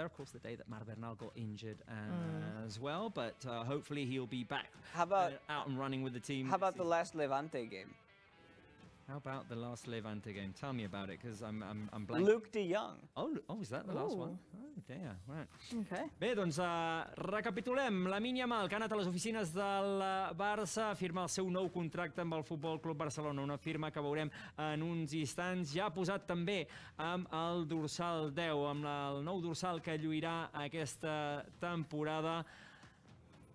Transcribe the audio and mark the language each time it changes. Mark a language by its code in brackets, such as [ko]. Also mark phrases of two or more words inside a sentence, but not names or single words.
[en] Of course, the day that Mar Bernal got injured as well. But hopefully he'll be back out and running with the team. How about the last Levante game? How about the last Levante game? Tell me about it, because I'm blank. Luke de Jong. Oh, is that the last one? Oh, dear. Right. Okay. [ca] Bé, doncs recapitulem. Lamine Yamal, que ha anat a les oficines del Barça, firma el seu nou contracte amb el Futbol Club Barcelona, una firma que veurem en uns instants. Ja ha posat també amb el dorsal 10, amb el nou dorsal que lluirà aquesta temporada.